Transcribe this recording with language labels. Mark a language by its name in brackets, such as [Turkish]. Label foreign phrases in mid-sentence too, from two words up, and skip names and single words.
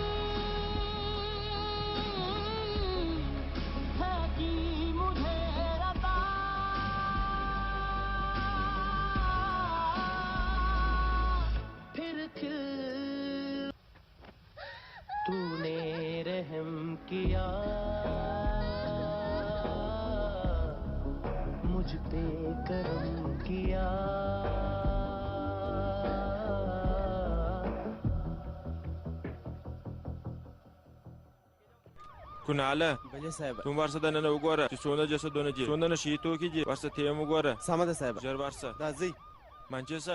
[Hindi] है कि मुझे रता फिर तूने रहम किया मुझ पे करम किया [Pashto] کناله بلې صاحب ته ورسه دننه وګوره چې څونه جسدونه دي څونه نشي توکي دي ورسه ته یې وګوره سمه ده صاحب ژر ورسه دا ځئ منچې څه